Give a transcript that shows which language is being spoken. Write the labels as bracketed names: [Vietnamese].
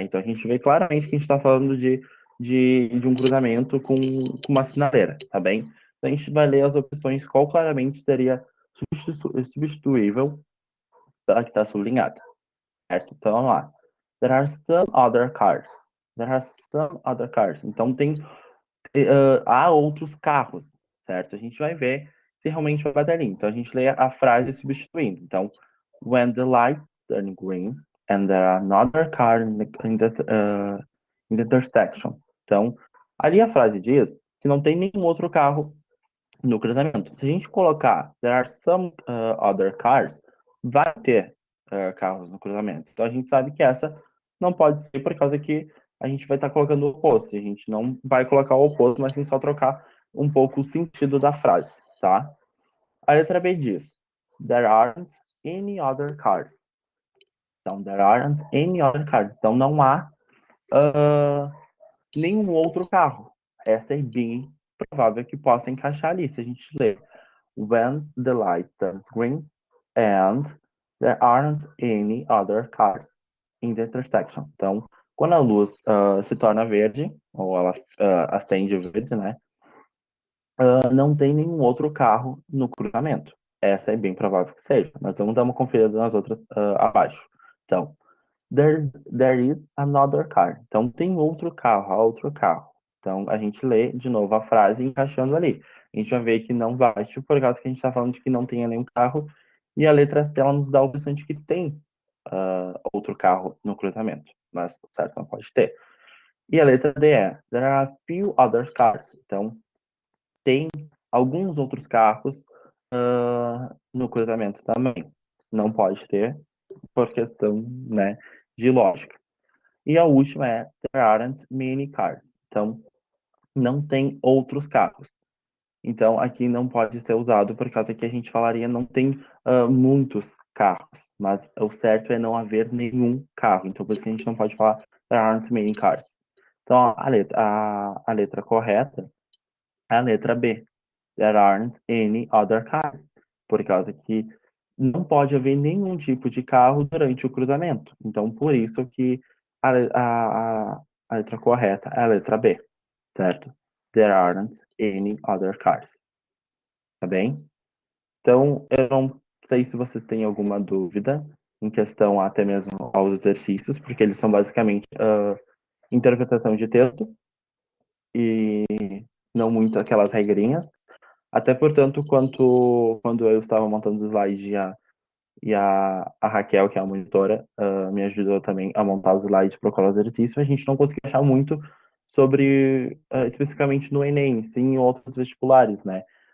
[Portuguese] Então a gente vê claramente que a gente está falando de um cruzamento com uma sinaleira, tá bem? Então a gente vai ler as opções, qual claramente seria substituível, tá? Que está sublinhada, certo? Então vamos lá. [English] There are some other cars. There are some other cars. [Portuguese] Então há outros carros, certo? A gente vai ver se realmente vai bater ali. Então a gente lê a frase substituindo. Então, [English] when the lights turn green and there are another car in the intersection. [Portuguese] Então, ali a frase diz que não tem nenhum outro carro no cruzamento. Se a gente colocar [English] there are some other cars, [Portuguese] vai ter carros no cruzamento. Então a gente sabe que essa não pode ser por causa que a gente vai estar colocando o oposto. A gente não vai colocar o oposto, mas sim só trocar um pouco o sentido da frase, tá? A letra B diz [English] there aren't any other cars. [Portuguese] Então, [English] there aren't any other cars. [Portuguese] Então não há nenhum outro carro. Essa é bem provável que possa encaixar ali. Se a gente ler [English] when the light turns green and there aren't any other cars in the intersection. [Portuguese] Então, quando a luz se torna verde, ou ela acende o verde, né? Não tem nenhum outro carro no cruzamento. Essa é bem provável que seja, mas vamos dar uma conferida nas outras abaixo. Então, [English] there is another car. [Portuguese] Então, tem outro carro, há outro carro. Então, a gente lê de novo a frase encaixando ali. A gente vai ver que não bate por causa que a gente está falando de que não tenha nenhum carro. E a letra C, ela nos dá a opção de que tem outro carro no cruzamento. Mas, certo, não pode ter. E a letra D é, [English] there are a few other cars. [Portuguese] Então, tem alguns outros carros no cruzamento também. Não pode ter, por questão, né, de lógica. E a última é [English] there aren't many cars. [Portuguese] Então, não tem outros carros. Então, aqui não pode ser usado por causa que a gente falaria não tem muitos carros, mas o certo é não haver nenhum carro. Então, por isso que a gente não pode falar [English] there aren't many cars. [Portuguese] Então, a letra correta é a letra B. [English] There aren't any other cars. [Portuguese] Por causa que não pode haver nenhum tipo de carro durante o cruzamento. Então, por isso que a, a letra correta é a letra B, certo? [English] There aren't any other cars. [Portuguese] Tá bem? Então, eu não sei se vocês têm alguma dúvida em questão até mesmo aos exercícios, porque eles são basicamente interpretação de texto e não muito aquelas regrinhas. Até portanto, quando eu estava montando os slides e a Raquel, que é a monitora, me ajudou também a montar os slides para o exercício, a gente não conseguiu achar muito sobre, especificamente no Enem, sim em outros vestibulares, né?